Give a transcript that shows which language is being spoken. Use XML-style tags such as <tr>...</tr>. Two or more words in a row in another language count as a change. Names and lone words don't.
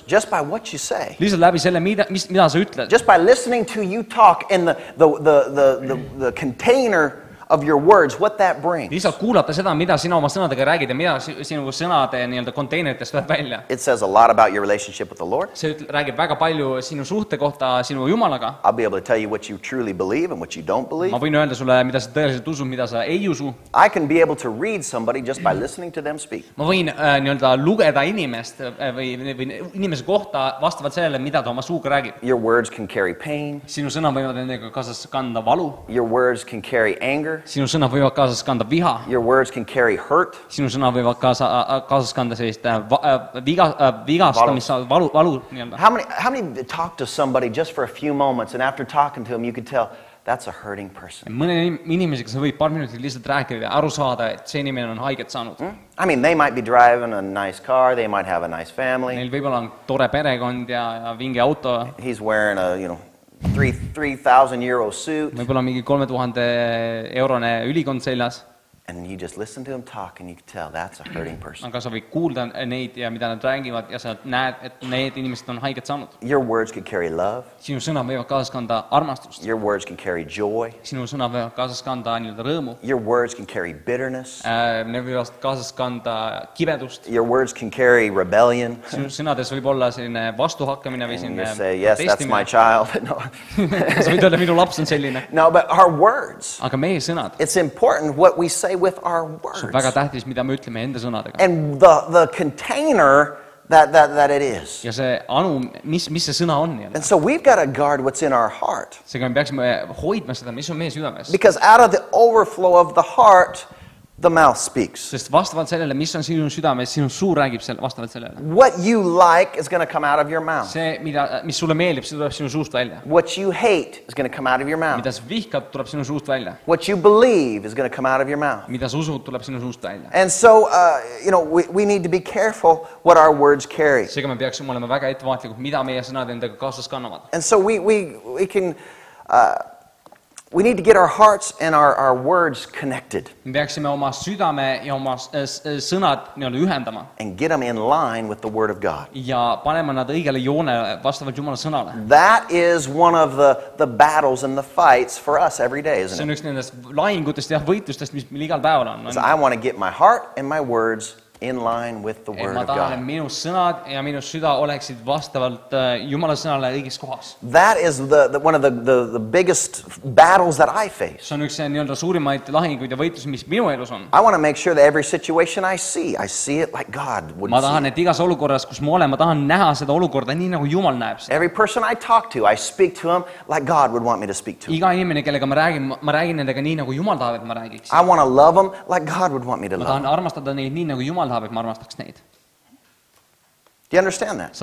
<en>Just by what you say.</en> <et>Lihtsalt läbi selle, mida sa ütled.</et> <en>Just by listening to you talk in the container of your words, what that brings.</en> <et>Lihtsalt kuulata seda, mida sina oma sõnadega räägid ja mida sinu sõnade nii-öelda konteineritest tuleb välja.</et> <en>It says a lot about your relationship with the Lord.</en> <et>See räägib väga palju sinu suhte kohta sinu Jumalaga.</et> <en>I'll be able to tell you what you truly believe and what you don't believe.</en> <et>Ma võin öelda sulle, mida sa tõeliselt usud, mida sa ei usu.</et> <en>I can be able to read somebody just by listening to them speak.</en> <et>Ma võin nii-öelda lugeda inimest või inimese kohta vastavalt sellele, mida ta oma suuga räägib.</et> <en>Your words can carry pain.</en> <et>Sinu sõnad võivad nendega kaasas kanda valu.</et> <en>Your words can carry anger.</en> <et>Sinu sõnad võivad kaasas kanda viha.</et> <en>Your words can carry hurt.</en> <et>Sinu sõnad võivad kaasas kanda sellist vigastamist, valu nii-öelda.</et> <en>How many talk to somebody just for a few moments and after talking to them you could tell that's a hurting person?</en> <et>Mõne inimesega sa võid paar minutit lihtsalt rääkida ja aru saada, et see inimene on haiget saanud.</et> <en>I mean, they might be driving a nice car, they might have a nice family.</en> <et>Neil võib-olla on tore perekond ja vinge auto.</et> <en>He's wearing a, €3,000 suit.</en> <et>Võib-olla mingi 3000 eurone ülikond seljas.</et> <en>And you just listen to him talk and you can tell that's a hurting person.</en> <et>Aga sa võid kuulda neid ja mida nad räägivad ja sa näed, et need inimesed on haiget saanud.</et> <en>Your words can carry love.</en> <et>Sinu sõnad võivad kaasas kanda armastust.</et> <en>Your words can carry joy.</en> <et>Sinu sõnad võivad kaasas kanda nii-öelda rõõmu.</et> <en>Your words can carry bitterness.</en> <et>Need võivad kaasas kanda kibedust.</et> <en>Your words can carry rebellion.</en> <et>Sinu sõnades võib olla selline vastuhakkamine või selline protestimine.</et> <en>You say, yes, that's my child. No.</en> <et>Sa võid öelda, minu laps on selline.</et> <en>No, but our words.</en> <et>Aga meie sõnad.</et> <en>It's important what we say with our words.</en> <et>See on väga tähtis, mida me ütleme enda sõnadega.</et> <en>And the container that it is.</en> <et>Ja see anu, mis see sõna on.</et> <en>And so we've got to guard what's in our heart.</en> <et>Seega me peaksime hoidma seda, mis on meie südames.</et> <en>Because out of the overflow of the heart, the mouth speaks.</en> <et>Sest vastavalt sellele, mis on sinu südames, sinu suu räägib vastavalt sellele.</et> <en>What you like is going to come out of your mouth.</en> <et>See, mis sulle meeldib, see tuleb sinu suust välja.</et> <en>What you hate is going to come out of your mouth.</en> <et>Mida sa vihkad, tuleb sinu suust välja.</et> <en>What you believe is going to come out of your mouth.</en> <et>Mida sa usud, tuleb sinu suust välja.</et> <en>And so, we need to be careful what our words carry.</en> <et>Seega me peaksime olema väga ettevaatlikud, mida meie sõnad endaga kaasas kannavad.</et> <en>And so we need to get our hearts and our words connected.</en> <et>Me peaksime oma südame ja oma sõnad nii-öelda ühendama.</et> <en>And get them in line with the Word of God.</en> <et>Ja panema nad õigele joone vastavalt Jumala sõnale.</et> <en>That is one of the battles and the fights for us every day, isn't it?</en> <et>See on üks nendest lahingutest ja võitlustest, mis meil igal päeval on.</et> <en>So I want to get my heart and my words in line with the Word</en> <et>ma</et> <en>of</en> <et>tahan, et</et> <en>God.</en> <et>minu sõnad ja minu süda oleksid vastavalt Jumala sõnale õiges kohas.</et> <en>That is one of the biggest battles that I face.</en> <et>See on üks nii-öelda suurimaid lahinguid ja võitlusi, mis minu elus on.</et> <en>I want to make sure that every situation I see it like God would</en> <et>Ma</et> <en>see</en> <et>tahan,</et> <en>it.</en> <et>et igas olukorras, kus ma olen, ma tahan näha seda olukorda nii, nagu Jumal näeb seda.</et> <en>Every person I talk to, I speak to him like God would want me to speak to him.</en> <et>Iga inimene, kellega ma räägin nendega nii, nagu Jumal tahab, et ma räägiks.</et> <en>I want to love them like God would want me to</en> <et>Ma</et> <en>love</en> <et>tahan</et> <en>them.</en> <et>armastada neid nii, nagu Jumal tahab, et ma armastaks neid.</et> <en>Do you understand that?</en>